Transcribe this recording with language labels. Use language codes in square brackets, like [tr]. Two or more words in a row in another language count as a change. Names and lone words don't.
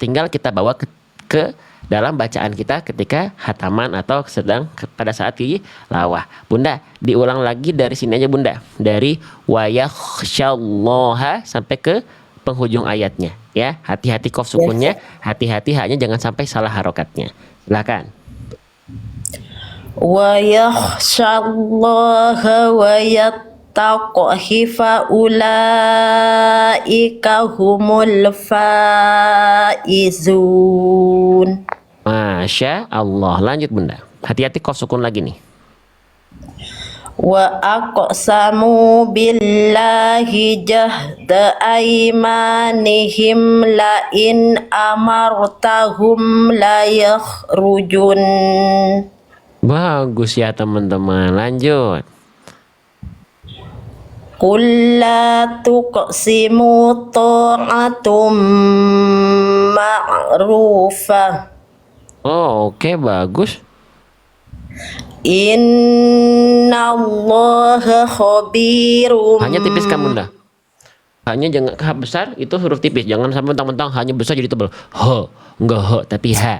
[id] Tinggal kita bawa ke dalam bacaan kita ketika hataman atau pada saat tilawah. Bunda, diulang lagi dari sini aja Bunda. Dari [ar] وَيَخْشَ اللَّهَ [id] sampai ke penghujung ayatnya, ya. Hati-hati qaf sukunnya, hati-hati haknya jangan sampai salah harokatnya. Silakan. [ar] وَيَخْشَ اللَّهَ وَيَتَّقْهِ فَأُولَٰئِكَ هُمُ الْفَائِزُونَ. ما شاء الله. [id] Lanjut Bunda. Hati-hati qaf sukun lagi nih. [ar] وَأَقْسَمُوا بِاللَّهِ جَهْدَ أَيْمَانِهِمْ لَئِنْ أَمَرْتَهُمْ لَيَخْرُجُنَّ. [id] Bagus ya teman-teman. Lanjut. [ar] قُلْ لَا تُقْسِمُوا طَاعَةٌ مَعْرُوفَةٌ. [id] Oh, oke, bagus. [ar] إِنَّ اللَّهَ خَبِيرٌ. [id] Hanya tipis kan bunda. Hanya jangan H besar itu huruf tipis. Jangan sampai mentang-mentang hanya besar jadi tebal. H, enggak H tapi H.